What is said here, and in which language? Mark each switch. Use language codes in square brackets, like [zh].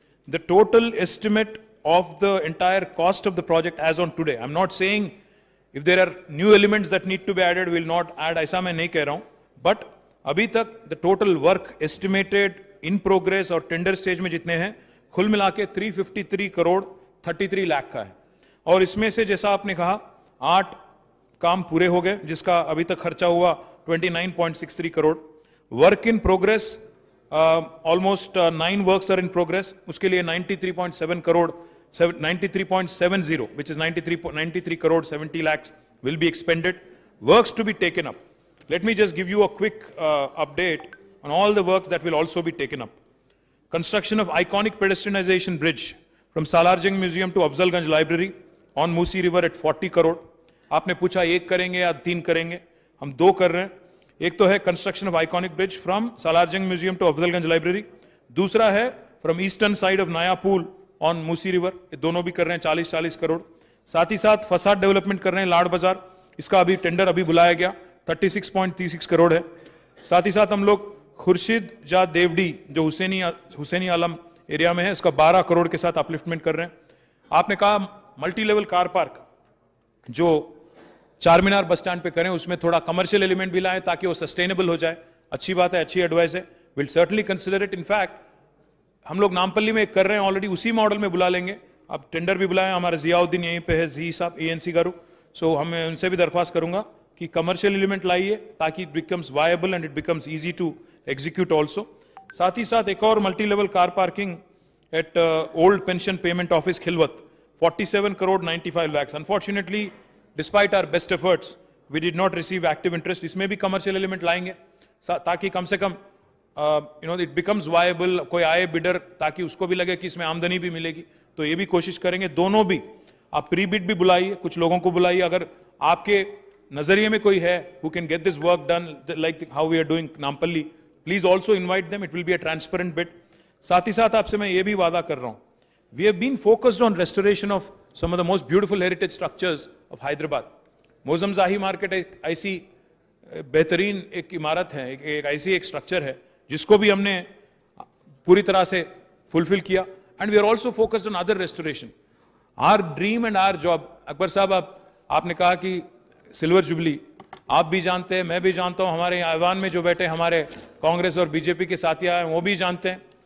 [en] the total estimate of the entire cost of the project as on today, I am not saying if there are new elements that need to be added will not add, [hi] ऐसा मैं नहीं कह रहा हूं, [en] but अभी तक the total work estimated in progress [hi] और tender stage में जितने हैं, कुल मिला के 353 करोड़ 33 लाख का है. और इसमें से जैसा आपने कहा 8 काम पूरे हो गए, जिसका अभी तक खर्चा हुआ 29.63 crore. [en] work in progress almost 9 works are in progress, [hi] उसके लिए 93.7 crore [en] 93.70, which is 93 crore 70 lakhs will be expended. Works to be taken up. Let me just give you a quick update on all the works that will also be taken up. Construction of iconic pedestrianization bridge from Salarjung Museum to Afzalganj Library on Musi River at 40 crore. [hi] आपने पूछा एक करेंगे या तीन करेंगे, हम दो कर रहे हैं. एक तो है [en] construction of iconic bridge from Salar Jung museum to Afzalgunj library, [hi] दूसरा है [en] from eastern side of नया पुल on Musi river, [hi] ये दोनों भी कर रहे हैं 40-40 करोड़. साथ ही साथ फसाद डेवलपमेंट कर रहे हैं लाड बाजार, इसका अभी टेंडर अभी बुलाया गया, 36.36 करोड़ है. साथ ही साथ हम लोग खुर्शीद जा देवडी जो हुसैनी आलम एरिया में है, उसका 12 करोड़ के साथ अपलिफ्टमेंट कर रहे हैं. आपने कहा मल्टी लेवल कार पार्क जो चार मीनार बस स्टैंड पे करें, उसमें थोड़ा कमर्शियल एलिमेंट भी लाएं ताकि वो सस्टेनेबल हो जाए. अच्छी बात है, अच्छी एडवाइस है, [en] Will certainly consider it. [hi] In fact हम लोग नामपल्ली में एक कर रहे हैं ऑलरेडी, उसी मॉडल में बुला लेंगे. अब टेंडर भी बुलाएं, हमारे जियाउद्दीन यहीं पे है, जी साहब ANC गारू, सो हमें उनसे भी दरख्वास्त करूंगा कि कमर्शियल एलिमेंट लाइए ताकि [en] It becomes viable and it becomes easy to execute also. [hi] साथ ही साथ एक और multi level car parking eight old pension payment office Khilwat, 47 crore 95 lakhs. [en] Unfortunately, despite our best efforts, we did not receive active interest. [hi] इसमें भी commercial element लाएंगे ताकि कम से कम [en] it becomes viable, [hi] कोई आए बिडर ताकि उसको भी लगे कि इसमें आमदनी भी मिलेगी, तो ये भी कोशिश करेंगे. दोनों भी आप प्री बिड भी बुलाइए, कुछ लोगों को बुलाइए, अगर आपके नजरिए में कोई है [en] who can get this work done like how we are doing Nampalli, please also invite them. It will be a transparent bid. [hi] साथ ही साथ आपसे मैं ये भी वादा कर रहा हूं, [en] we have been focused on restoration of some of the most beautiful heritage structures of Hyderabad. [hi] Moazzam जाही मार्केट एक ऐसी बेहतरीन एक इमारत है, एक ऐसी एक स्ट्रक्चर है जिसको भी हमने पूरी तरह से फुलफिल किया. [en] And we are also focused on other restoration. Our dream and our job. [hi] Akbar साहब, आपने कहा कि सिल्वर जुबली, आप भी जानते हैं, मैं भी जानता हूं, हमारे ऐवान में जो बैठे हमारे कांग्रेस और बीजेपी के साथियां हैं वो भी जानते हैं.